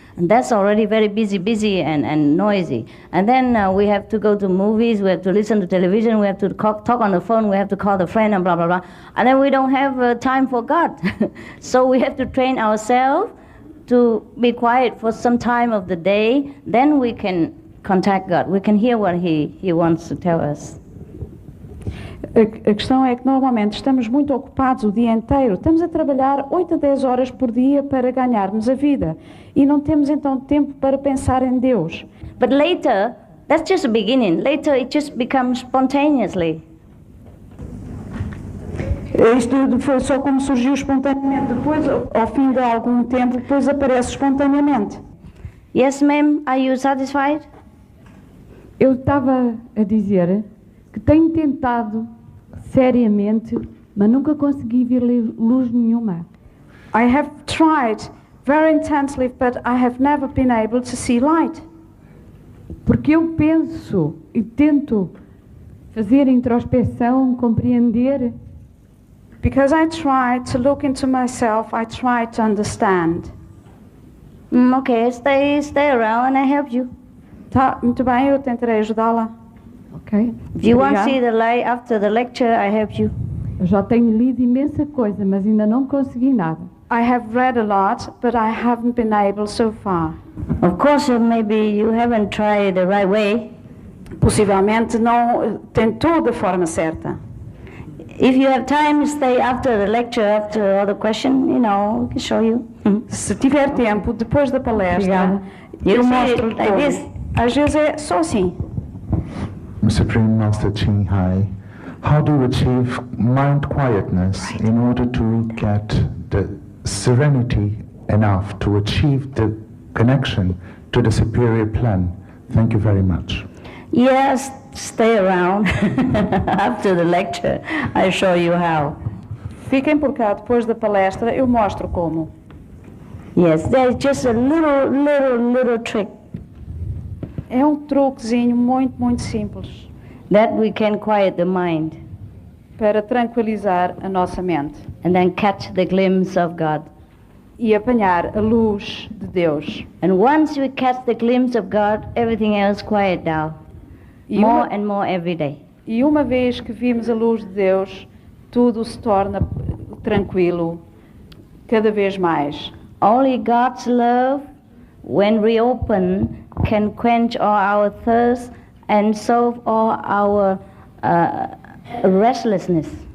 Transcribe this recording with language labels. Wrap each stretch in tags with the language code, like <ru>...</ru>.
<en>And that's already very busy and noisy. And then we have to go to movies, we have to listen to television, we have to talk on the phone, we have to call the friend and blah, blah, blah. And then we don't have time for God. So we have to train ourselves to be quiet for some time of the day, then we can contact God. We can hear what He wants to tell us.</en> <pt>A questão é que normalmente estamos muito ocupados o dia inteiro. Estamos a trabalhar 8 a 10 horas por dia para ganharmos a vida. E não temos então tempo para pensar em Deus.</pt> <en>But later, that's just the beginning. Later it just becomes spontaneously.</en> <pt>Isto foi só como surgiu espontaneamente. Depois, ao fim de algum tempo, depois aparece espontaneamente.</pt> <en>Yes, ma'am. Are you satisfied?</en> <pt>Eu estava a dizer que tenho tentado seriamente, mas nunca consegui ver luz nenhuma.</pt> <en>I have tried very intensely, but I have never been able to see light.</en> <pt>Porque eu penso e tento fazer introspeção, compreender.</pt> <en>Because I try to look into myself, I try to understand. Okay, stay around and I help you.</en> <pt>Tá, muito bem, eu tentarei ajudá-la. Ok.</pt> <en>If you want to see the light after the lecture, I help you.</en> <pt>Eu já tenho lido imensa coisa, mas ainda não consegui nada.</pt> <en>I have read a lot, but I haven't been able so far. Of course, maybe you haven't tried the right way.</en> <pt>Possivelmente não tentou da forma certa.</pt> <en>If you have time, stay after the lecture, after all the question, we can show you.</en> <pt>Se tiver tempo, depois da palestra, eu mostro</pt> <en>like this.</en> <pt>Às vezes é só assim.</pt> <en>Supreme Master Ching Hai, how do you achieve mind quietness in order to get the serenity enough to achieve the connection to the superior plan? Thank you very much. Yes, stay around after the lecture. I show you how.</en> <pt>Fiquem por cá depois da palestra, eu mostro como.</pt> <en>Yes, there's just a little trick.</en> <pt>É truquezinho muito simples.</pt> <en>That we can quiet the mind.</en> <pt>Para tranquilizar a nossa mente.</pt> <en>And then catch the glimpse of God.</en> <pt>E apanhar a luz de Deus.</pt> <en>And once we catch the glimpse of God, everything else quiet down. More and more every day.</en> <pt>E uma vez que vimos a luz de Deus, tudo se torna tranquilo cada vez mais.</pt> <en>Only God's love, when reopened, can quench all our thirst and solve all our restlessness.</en>